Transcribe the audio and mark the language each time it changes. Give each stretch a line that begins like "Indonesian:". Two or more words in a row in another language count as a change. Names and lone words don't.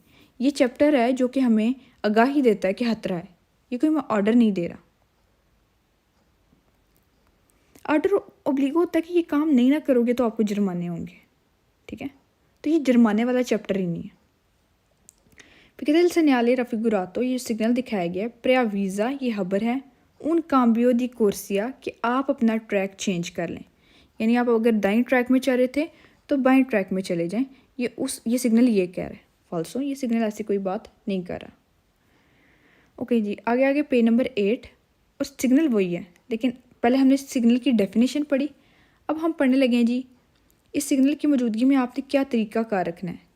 Hindi: ये चैप्टर है जो कि हमें आगाही देता है कि खतरा है, ये कोई ऑर्डर नहीं दे रहा। ऑर्डर ओब्लिगो होता है कि ये काम नहीं ना करोगे तो आपको जुर्माने होंगे, ठीक है। तो ये जुर्माने वाला चैप्टर ही नहीं है। फिर कहते हैं
Italian: il segnale raffigurato,
Hindi: ये सिग्नल दिखाया गया है प्रेयावीज़ा, ये हबर है,
Italian: un cambio di corsia
Hindi: कि आप अपना ट्रैक चेंज कर लें, यानी आप अगर दाईं ट्रैक में चल रहे थे तो बाएं ट्रैक में चले जाएं। ये सिग्नल ये कह रहा है। फाल्सो, ये सिग्नल ऐसी कोई बात नहीं कर रहा। ओके जी, आगे
English: page number
Hindi: 8, और सिग्नल वही है, लेकिन पहले हमने सिग्नल की डेफिनेशन पढ़ी, अब हम पढ़ने लगे हैं जी इस सिग्नल की मौजूदगी में आपने क्या तरीक़ाकार रखना है।